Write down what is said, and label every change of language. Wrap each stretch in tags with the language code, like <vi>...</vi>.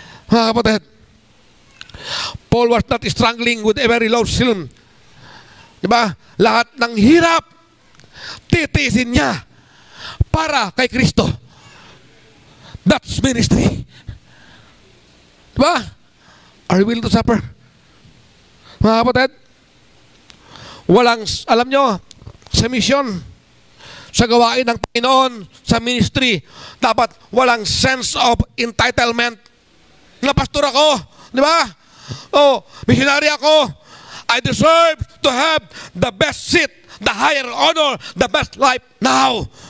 <tl>Mga kapatid,</tl> <en>Paul was not struggling with a very low sin.</en> <tl>Diba? Lahat ng hirap, titiisin niya para kay Kristo.</tl> <en>That's ministry. Diba? Are you willing to suffer?</en> <tl>Mga kapatid, walang, alam nyo, sa mission, sa gawain ng Panginoon, sa ministry, dapat walang sense of entitlement. Na pastor ako, di ba? Oh, missionary ako.</tl> <en>I deserve to have the best seat, the higher honor, the best life now.</en>